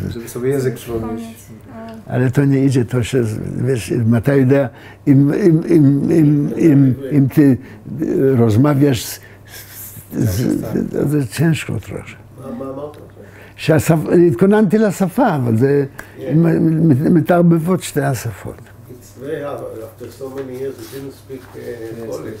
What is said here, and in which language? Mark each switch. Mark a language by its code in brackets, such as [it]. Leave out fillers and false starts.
[pl] żeby sobie język przypomnieć. ale to nie idzie, to się, wiesz, ma ta idea, im ty rozmawiasz z [he] זה [pl] ciężko trochę. [he] מה אמרת? התכוננתי לשפה, אבל זה מתערבבות שתי השפות. [en] It's very hard. After so many years, you didn't speak Polish.